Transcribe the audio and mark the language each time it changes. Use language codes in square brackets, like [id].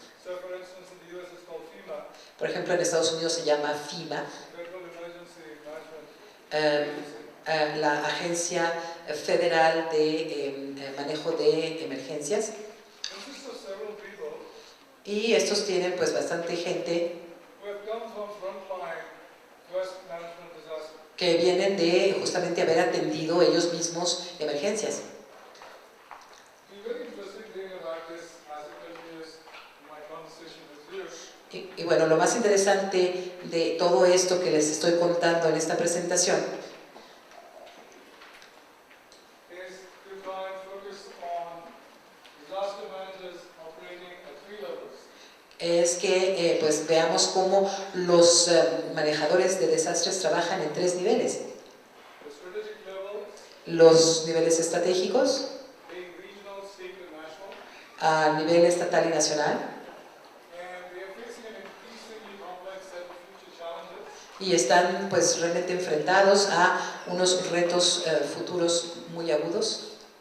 [en] so for instance in the US it's called FEMA, [es] por ejemplo en Estados Unidos se llama FEMA, [en] Federal Emergency Management [es] eh, la Agencia Federal de Manejo de Emergencias, [en] consists of several people [es] y estos tienen pues bastante gente [en] who have come from frontline risk management disaster. [es] que vienen de justamente haber atendido ellos mismos emergencias. [en] The very interesting thing about this as it continues in my conversation with you [es] Y bueno, lo más interesante de todo esto que les estoy contando en esta presentación [en] is to try and focus on disaster managers operating at 3 levels. [es] es que pues veamos cómo los manejadores de desastres trabajan en 3 niveles. [en] The strategic level [es] Los niveles estratégicos, [en] being regional, state and national, [es] a nivel estatal y nacional, [en] and we are facing an increasingly complex set of future challenges. [es] y están pues realmente enfrentados a unos retos futuros muy agudos.